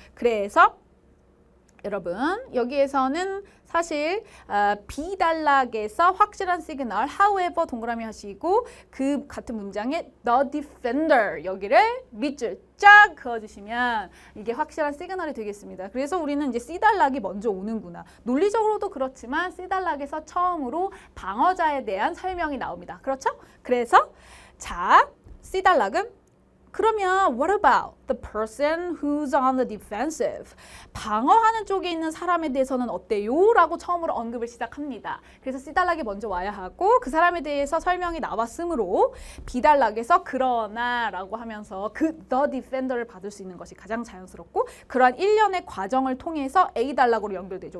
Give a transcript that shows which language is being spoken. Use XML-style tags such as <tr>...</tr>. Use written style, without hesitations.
<ko>그래서 여러분 여기에서는 사실 비단락에서 확실한 시그널 however 동그라미 하시고 그 같은 문장에 the defender 여기를 밑줄 쫙 그어주시면 이게 확실한 시그널이 되겠습니다. 그래서 우리는 이제 C단락이 먼저 오는구나. 논리적으로도 그렇지만 C단락에서 처음으로 방어자에 대한 설명이 나옵니다. 그렇죠? 그래서 자 C단락은 그러면</ko> <en>what about the person who's on the defensive?</en> <ko>방어하는 쪽에 있는 사람에 대해서는 어때요? 라고 처음으로 언급을 시작합니다. 그래서 C단락이 먼저 와야 하고 그 사람에 대해서 설명이 나왔으므로 B단락에서 그러나 라고 하면서 그 the defender를 받을 수 있는 것이 가장 자연스럽고 그러한 일련의 과정을 통해서 A단락으로 연결되죠.</ko>